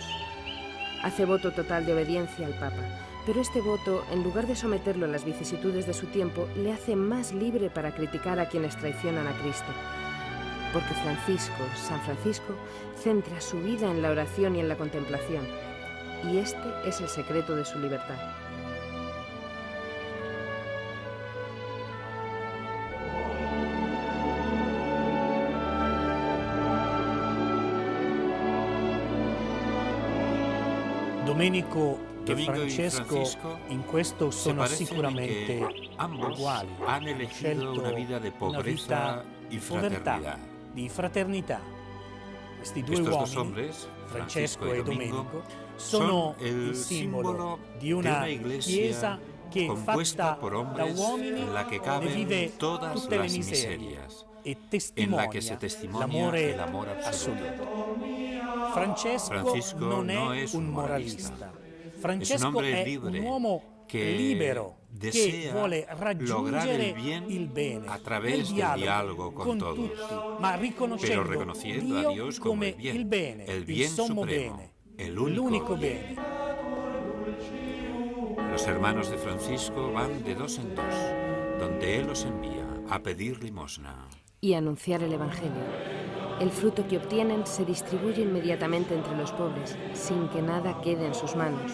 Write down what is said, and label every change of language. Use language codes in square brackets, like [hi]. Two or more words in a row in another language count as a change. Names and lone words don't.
[es] Hace voto total de obediencia al Papa, pero este voto, en lugar de someterlo a las vicisitudes de su tiempo, le hace más libre para criticar a quienes traicionan a Cristo. Porque San Francisco, centra su vida en la oración y en la contemplación. Y este es el secreto de su libertad. [it] Domenico e Francesco in questo sono sicuramente uguali. [es] Han elegido una vida de pobreza y fraternidad. [it] Di fraternità. Questi due uomini, Francesco e Domenico, sono il simbolo di una chiesa che fatta da uomini ne vive tutte le miserie e testimonia l'amore assoluto. Francesco non è un moralista. Francesco è un uomo libero che vuole raggiungere il bene nel dialogo con tutti, ma riconoscendo Dio come il bene, il sommo bene, [es] el único bene. Los hermanos de Francisco van de dos en dos, donde él los envía a pedir limosna y anunciar el Evangelio. El fruto que obtienen se distribuye inmediatamente entre los pobres, sin que nada quede en sus manos.